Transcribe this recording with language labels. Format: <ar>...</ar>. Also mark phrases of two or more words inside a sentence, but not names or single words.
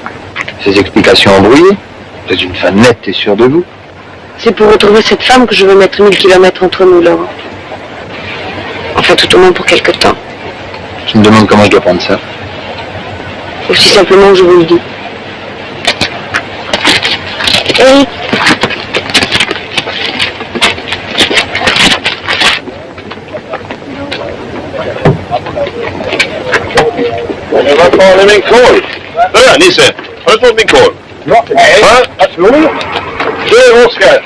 <fr>Ces explications embrouillées. Vous êtes une femme nette et sûre de vous. C'est pour retrouver cette femme que je veux mettre 1000 kilomètres entre nous, Laurent. Enfin, tout au moins pour quelque temps. Je me demande comment je dois prendre ça. Aussi simplement que je vous le dis. Eric.</fr> <sv>Jag var kvar i min korv. Hörru, Nisse. Har du fått min korv? Ja, nej. Va? Jo. Du, Oskar.</sv>